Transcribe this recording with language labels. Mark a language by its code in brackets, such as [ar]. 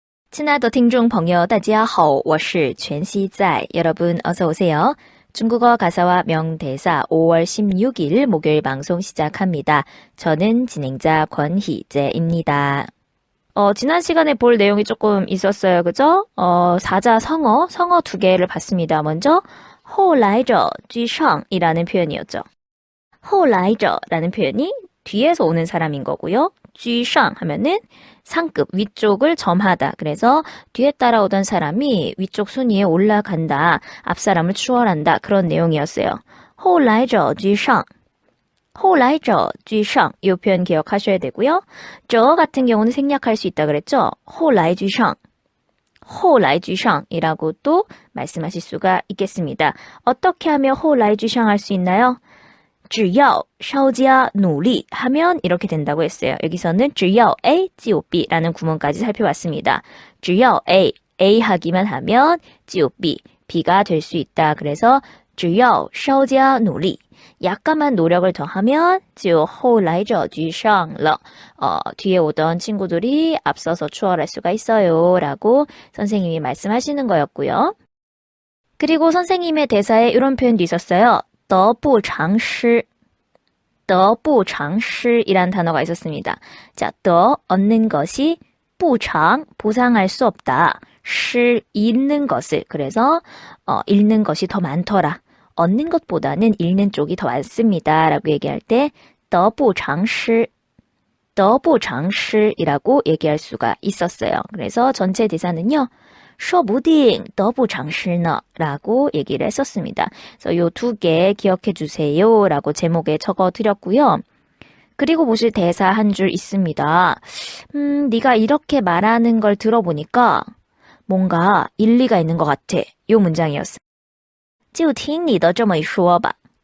[zh] 亲爱的听众朋友大家好我是全熙在 [ko] 여러분 어서 오세요. 중국어 가사와 명대사 5월 16일 목요일 방송 시작합니다. 저는 진행자 권희재입니다. 지난 시간에 볼 내용이 조금 있었어요. 그죠? 사자 성어 두 개를 봤습니다. 먼저 后来者居上이라는 표현이었죠. 后来者라는 표현이 뒤에서 오는 사람인 거고요. 居上 하면은 상급, 위쪽을 점하다. 그래서 뒤에 따라오던 사람이 위쪽 순위에 올라간다. 앞 사람을 추월한다. 그런 내용이었어요. 后来者居上后来者居上이 표현 기억하셔야 되고요. 저 같은 경우는 생략할 수 있다 그랬죠. 后来居上后来居上이라고 또 말씀하실 수가 있겠습니다. 어떻게 하면 后来居上할 수 있나요? [zh] 只要稍加努力 [ko] 하면 이렇게 된다고 했어요. 여기서는 只要 A, GOB 라는 구문까지 살펴봤습니다. 只要 A 하기만 하면 GOB, B가 될 수 있다. 그래서 [zh] 只要稍加努力 [ko] 약간만 노력을 더하면 [zh] 就后来者居上了 [ko] 뒤에 오던 친구들이 앞서서 추월할 수가 있어요. 라고 선생님이 말씀하시는 거였고요. 그리고 선생님의 대사에 이런 표현도 있었어요. 得不偿失 得不偿失이란 단어가 있었습니다. 자, 得 얻는 것이 不偿 보상할 수 없다. 失 잃는 것을 그래서 잃는 것이 더 많더라. 얻는 것보다는 잃는 쪽이 더 많습니다. 라고 얘기할 때 得不偿失 得不偿失이라고 얘기할 수가 있었어요. 그래서 전체 대사는요. [zh] 说不定得不偿失呢 [ko] 라고 얘기를 했었습니다. 그래서 요 두 개 기억해 주세요 라고 제목에 적어드렸고요. 그리고 보실 대사 한 줄 있습니다. 네가 이렇게 말하는 걸 들어보니까 뭔가 일리가 있는 것 같아. 요 문장이었어요. [zh] 就听你的这么一说吧.